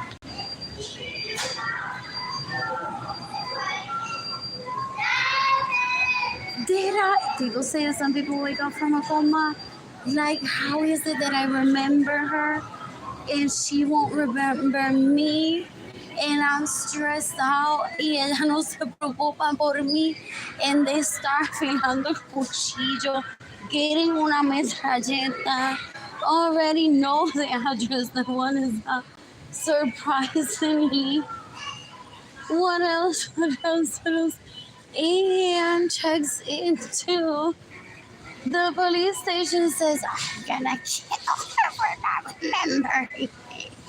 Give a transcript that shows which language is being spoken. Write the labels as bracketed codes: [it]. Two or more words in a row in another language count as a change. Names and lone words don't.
[en] People say that some people wake up from a coma. Like, how is it that I remember her and she won't remember me? And I'm stressed out [es] y ella no se preocupa por mí. [en] And they start [es] filando el cuchillo, [en] getting [es] una metralleta, [en] already know the address. The one is surprisingly. What else? And checks into the police station, says, I'm gonna kill her for not remembering me.